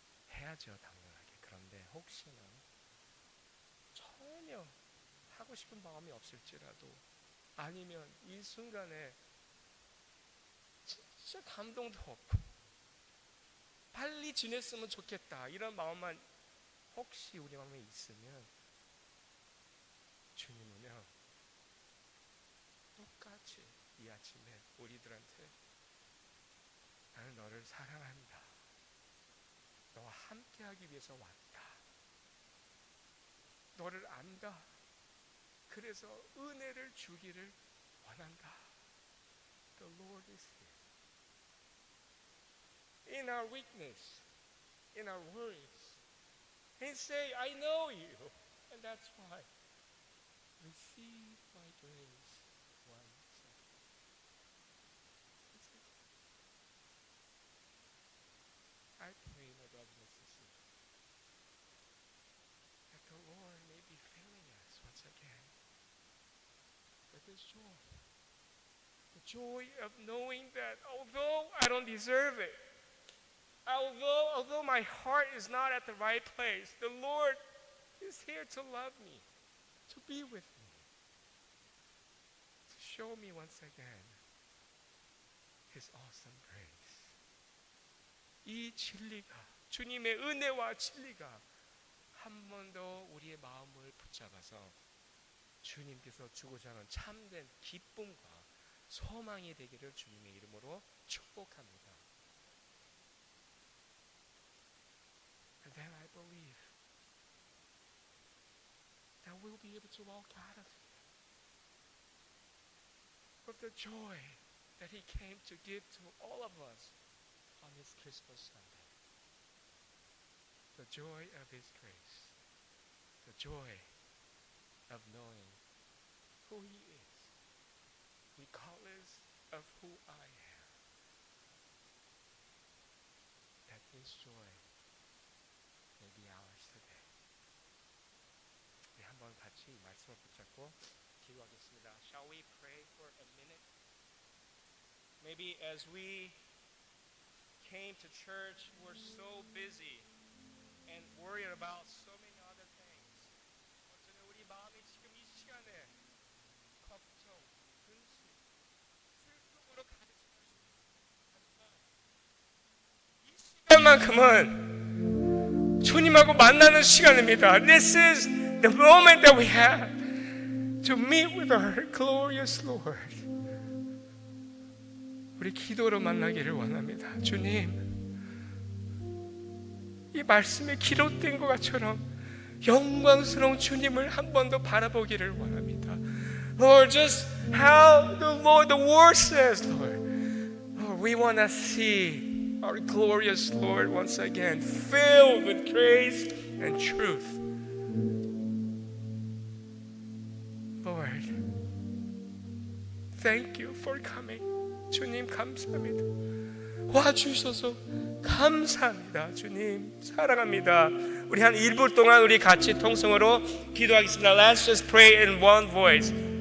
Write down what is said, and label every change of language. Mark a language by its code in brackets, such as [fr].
[ko] 해야죠 당연하게. 그런데 혹시나 전혀 하고 싶은 마음이 없을지라도 아니면 이 순간에 진짜 감동도 없고 빨리 지냈으면 좋겠다 이런 마음만 혹시 우리 마음에 있으면 주님은요 똑같이 이 아침에 우리들한테 나는 너를 사랑한다. 너와 함께하기 위해서 왔다. 너를 안다. 그래서 은혜를 주기를 원한다. [en] The Lord is here. In our weakness, in our worries, and say, I know you, and that's why. Receive my grace once again. I pray, my brothers and sisters, that the Lord may be filling us once again with His joy. The joy of knowing that although I don't deserve it, although my heart is not at the right place, the Lord is here to love me, to be with me, to show me once again His awesome grace. [ko] 이 진리가, 주님의 은혜와 진리가 한 번 더 우리의 마음을 붙잡아서 주님께서 주고자 하는 참된 기쁨과 소망이 되기를 주님의 이름으로 축복합니다. [en] And then I believe that we'll be able to walk out of here with the joy that He came to give to all of us on this Christmas Sunday. The joy of His grace. The joy of knowing who He is, regardless of who I am. That this joy may be ours today. [ko] 우리 한번 같이 이 말씀을 붙잡고 기도하겠습니다. [en] Shall we pray for a minute? Maybe as we came to church, we're so busy and worried about so many other things. [ko] 어쩌면 우리 마음이 지금 이 시간에 걱정, 근심, 슬픔으로 가득 차 있습니다. 하지만 이 시간만큼은 주님하고 만나는 시간입니다. [en] This is the moment that we have to meet with our glorious Lord. [ko] 우리 기도로 만나기를 원합니다. 주님, 이 말씀에 기록된 것처럼 영광스러운 주님을 한 번 더 바라보기를 원합니다. [en] Lord, just how the word says, Lord, we want to see our glorious Lord once again, filled with grace and truth. Lord, thank you for coming. [ko] 주님 감사합니다. 와주셔서 감사합니다. 주님 사랑합니다. 우리 한 1분 동안 우리 같이 통성으로 기도하겠습니다. [en] Let's just pray in one voice.